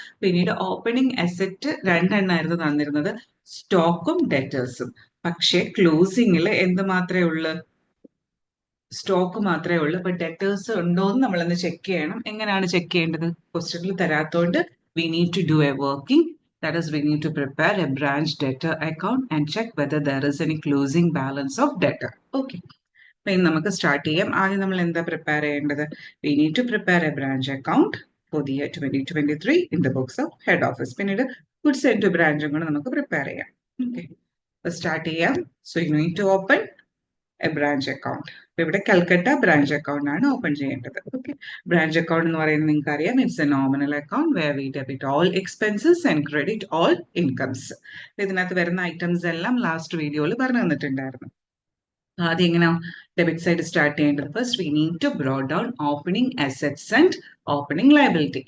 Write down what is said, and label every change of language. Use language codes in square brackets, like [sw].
[ml] പിന്നീട് opening asset 2 എണ്ണമായിരുന്നു തന്നിരുന്നത്, സ്റ്റോക്കും ഡെറ്റേഴ്സും. പക്ഷേ ക്ലോസിംഗിൽ എന്ത് മാത്രമേ ഉള്ളൂ? സ്റ്റോക്ക് മാത്രമേ ഉള്ളൂ. അപ്പൊ ഡെറ്റേഴ്സ് ഉണ്ടോ എന്ന് നമ്മളൊന്ന് ചെക്ക് ചെയ്യണം. എങ്ങനെയാണ് ചെക്ക് ചെയ്യേണ്ടത്? ക്വസ്റ്റ്യനിൽ തരാത്തോണ്ട് [en] We need to do a working. That is, we need to prepare a branch debtor account and check whether there is any closing balance of debtor. Okay. [ml] അപ്പൊ ഇനി നമുക്ക് സ്റ്റാർട്ട് ചെയ്യാം. ആദ്യം നമ്മൾ എന്താ പ്രിപ്പയർ ചെയ്യേണ്ടത്? [en] We need to prepare a branch account for the year 2023 in the books of head office. [ml] പിന്നീട് goods sent to branch കൂടെ നമുക്ക് പ്രിപ്പയർ ചെയ്യാം. ഓക്കെ, സ്റ്റാർട്ട് ചെയ്യാം. [en] So you need to open a branch account. [ml] അപ്പൊ ഇവിടെ Calcutta branch account ആണ് open ചെയ്യേണ്ടത്. Okay, branch account എന്ന് പറയുന്നത് നിങ്ങൾക്ക് അറിയാം, [en] It's a nominal account where we debit all expenses and credit all incomes. [ml] ഇതിനകത്ത് വരുന്ന ഐറ്റംസ് എല്ലാം ലാസ്റ്റ് വീഡിയോയിൽ പറഞ്ഞു തന്നിട്ടുണ്ടായിരുന്നു. ആദ്യം എങ്ങനെ ഡെബിറ്റ് സൈഡ് സ്റ്റാർട്ട് ചെയ്യേണ്ടത്? [en] First we need to bring down opening assets and opening liability.